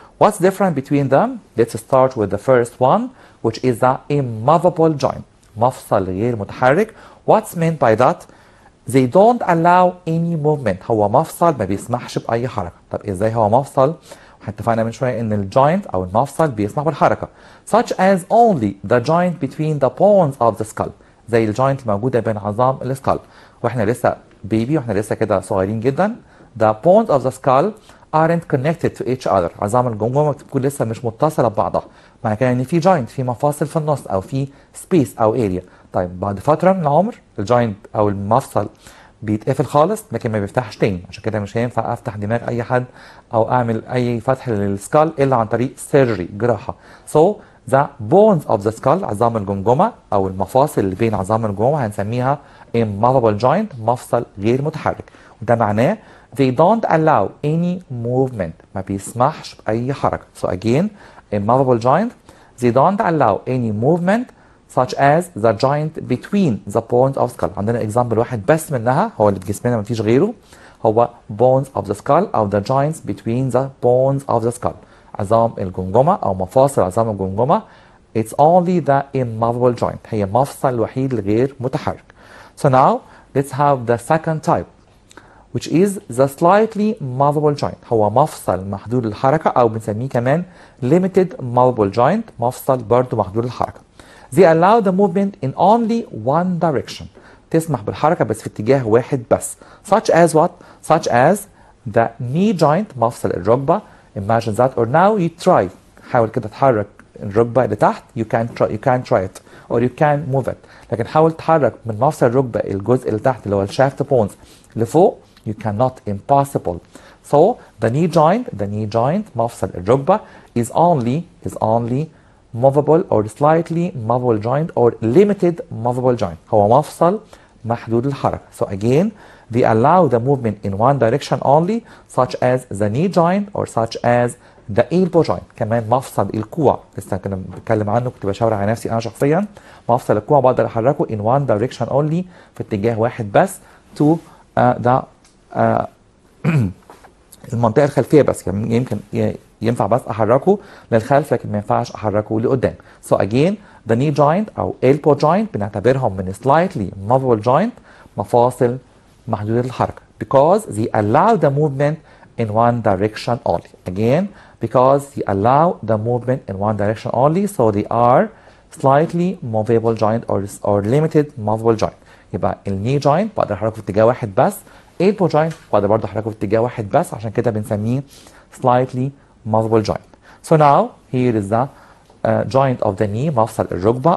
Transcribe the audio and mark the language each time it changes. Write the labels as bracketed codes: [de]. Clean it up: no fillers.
[en] What's different between them? Let's start with the first one, which is the immovable joint, [ar] مفصل غير متحرك. [en] What's meant by that? They don't allow any movement. [ar] هو مفصل ما بيسمحش بأي حركة. طب إزاي هو مفصل؟ اتفقنا من شوية إن الجوينت أو المفصل بيسمح بالحركة. [en] Such as only the joint between the bones of the skull. [ar] زي الجوينت الموجودة بين عظام السكال. وإحنا لسه بيبي وإحنا لسه كده صغيرين جدا. [en] The bones of the skull aren't connected to each other. [ar] عظام الجمجمة بتكون لسه مش متصلة ببعضها. معنى كده إن في جوينت في مفاصل في النص أو في سبيس أو اريا. طيب بعد فترة من العمر الجوينت أو المفصل بيتقفل خالص لكن ما بيفتحش تاني. عشان كده مش هينفع افتح دماغ اي حد او اعمل اي فتح للسكال الا عن طريق سيرجري جراحه. [en] So the bones of the skull [ar] عظام الجمجمه او المفاصل اللي بين عظام الجمجمه هنسميها immovable joint مفصل غير متحرك. وده معناه [en] they don't allow any movement [ar] ما بيسمحش باي حركه. [en] So again immovable joint they don't allow any movement such as the joint between the bones of skull. [ar] عندنا example واحد بس منها هو اللي في جسمنا مفيش غيره هو bones of the skull أو [en] the joints between the bones of the skull. [ar] عظام الجمجمة أو مفاصل عظام الجمجمة [en] it's only the immovable joint. [ar] هي مفصل الوحيد الغير متحرك. [en] So now let's have the second type which is the slightly movable joint. [ar] هو مفصل محدود الحركة أو بنسميه كمان [en] limited movable joint [ar] مفصل برضو محدود الحركة. [en] They allow the movement in only one direction. [ar] تسمح بالحركة بس في اتجاه واحد بس. [en] Such as what? Such as the knee joint [ar] مفصل الركبة. [en] Imagine that or now you try. [ar] حاول كده تحرك الركبة لتحت. [en] You can't try it or you can't move it. [ar] لكن حاول تحرك من مفصل الركبة الجزء اللي تحت اللي هو الشافت بونز لفوق. [en] You cannot. Impossible. So the knee joint [ar] مفصل الركبة [en] is only movable or slightly movable joint or limited movable joint. [ar] هو مفصل محدود الحركة. [en] So again, they allow the movement in one direction only, such as the knee joint or such as the elbow joint [ar] كمان مفصل الكوع لسه كنا بنتكلم عنه، كنت بشاور على نفسي انا شخصيا. مفصل الكوع بقدر احركه [en] in one direction only [ar] في اتجاه واحد بس to the المنطقه الخلفيه بس، يعني يمكن ينفع بس احركه للخلف لكن ما ينفعش احركه لقدام. [en] So again the knee joint او elbow joint [ar] بنعتبرهم من [en] slightly movable joint [ar] مفاصل محدودة الحركة [en] because they allow the movement in one direction only. Again because they allow the movement in one direction only so they are slightly movable joint or limited movable joint. [ar] يبقى الني joint بقدر احركه في اتجاه واحد بس، elbow joint بقدر برضه احركه في اتجاه واحد بس، عشان كده بنسميه [en] slightly movable joint. So now here is the joint of the knee [ar] مفصل الركبة.